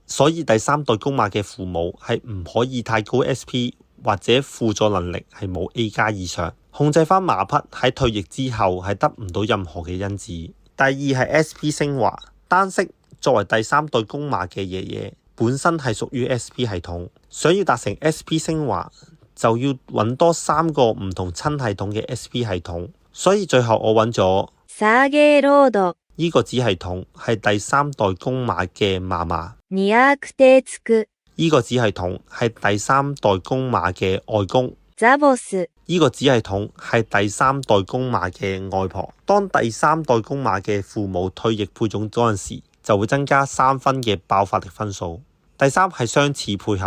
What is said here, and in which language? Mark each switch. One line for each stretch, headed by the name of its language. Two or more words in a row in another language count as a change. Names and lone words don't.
Cantonese: 所以第3代公馬嘅父母係唔可以太高 SP 或者輔助能力係冇 A+ 以上，控制翻馬匹喺退役之後係得唔到任何嘅因子。第二係 SP 升華，單色作為第3代公馬嘅爺爺，本身係屬於 SP 系統，想要達成 SP 升華，就要揾多3個唔同親系統嘅 SP 系統，所以最後我揾咗
Japanese: サーゲーロード、
Cantonese: 呢個子系統係第3代公馬嘅嫲嫲，
Japanese: ニアクテツク、
Cantonese: 呢個子系統係第3代公馬嘅外公，
Japanese: ザボス、
Cantonese: 呢個子系統係第3代公馬嘅外婆。當第3代公馬嘅父母退役配種嗰陣時，就會增加3分嘅爆發力分數。第3係相似配合。